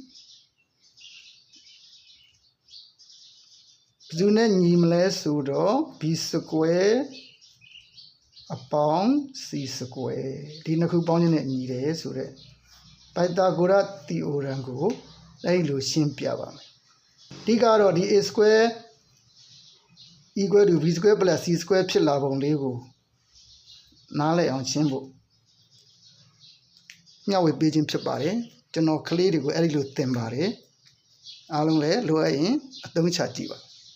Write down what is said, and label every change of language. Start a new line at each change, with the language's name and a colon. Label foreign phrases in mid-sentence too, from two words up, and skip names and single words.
Burmese: ဘယ်သူနဲ့ညီမလဲဆိုတော့
English: B square
Burmese: အပေါင်း
English: C square
Burmese: ဒီ နှစ်ခုပေါင်းခြင်းနဲ့ညီတယ်ဆိုတော့ပိုက်တာဂိုရသီအိုရမ်ကိုအဲ့လိုရှင်းပြပါမယ်အဓိကတော့ဒီ
English: A square equal to B square plus C square
Burmese: ဖြစ်လာပုံလေးကိုနားလည်အောင်ရှင်းဖို့မျှဝေပေးခြင်းဖြစ်ပါတယ်ကျွန်တော်ကလေးတွေကိုအဲ့ဒီလိုသင်ပါတယ်အားလုံးလည်းလိုအပ်ရင်အသုံးချကြည့်ပါ